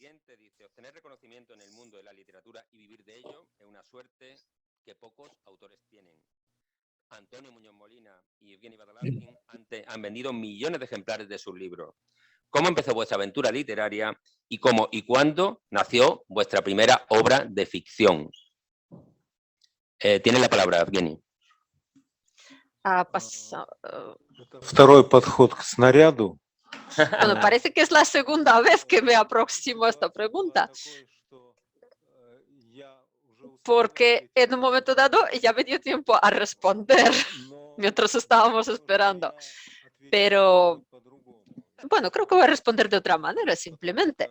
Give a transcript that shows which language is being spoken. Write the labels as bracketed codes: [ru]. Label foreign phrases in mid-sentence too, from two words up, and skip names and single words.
[es] Obtener reconocimiento en el mundo de la literatura y vivir de ello es una suerte que pocos autores tienen. Antonio Muñoz Molina y Evgeny Vedalazkin han vendido millones de ejemplares de sus libros. ¿Cómo empezó vuestra aventura literaria y cómo y cuándo nació vuestra primera obra de ficción? Tiene la palabra, Evgeny. [ru] Второй подход к снаряду. [es] Bueno, parece que es la segunda vez que me aproximo a esta pregunta, porque en un momento dado ya me dio tiempo a responder mientras estábamos esperando. Pero, bueno, creo que voy a responder de otra manera, simplemente.